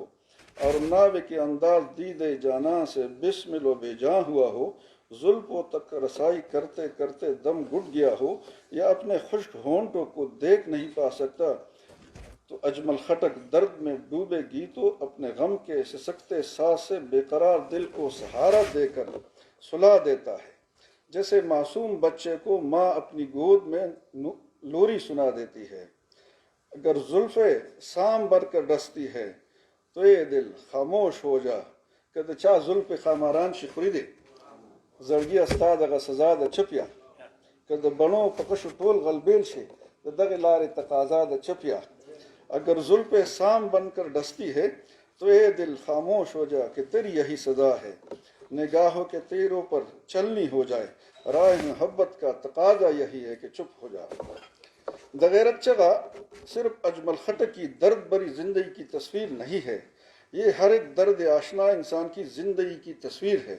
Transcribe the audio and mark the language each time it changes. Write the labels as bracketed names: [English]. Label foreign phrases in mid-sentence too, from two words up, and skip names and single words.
[Urdu] اور ناوے کے انداز دیدے جاناں سے بسمل و بے جاں ہوا ہو، زلفوں تک رسائی کرتے کرتے دم گھٹ گیا ہو یا اپنے خشک ہونٹوں کو دیکھ نہیں پا سکتا، تو اجمل خٹک درد میں ڈوبے گیتوں اپنے غم کے سسکتے ساز سے بے قرار دل کو سہارا دے کر سلا دیتا ہے، جیسے معصوم بچے کو ماں اپنی گود میں لوری سنا دیتی ہے۔ اگر زلفیں سام بھر کر ڈستی ہے تو اے دل خاموش ہو جا، کہ [Pashto] چا زلف خاماران شی خوریدے۔ زړګي استا دغه سزا د چپیا که د بڼو په قشو ټول غلبیل شي د دغه لارې تقاضا د چپیا [Urdu] اگر زلف سام بن کر ڈستی ہے تو اے دل خاموش ہو جا کہ تیری یہی سزا ہے نگاہوں کے تیروں پر چلنی ہو جائے راہ محبت کا تقاضا یہی ہے کہ چپ ہو جا [Pashto] د غیرت چغہ [Urdu] صرف اجمل خٹک کی درد بری زندگی کی تصویر نہیں ہے، یہ ہر ایک درد آشنا انسان کی زندگی کی تصویر ہے۔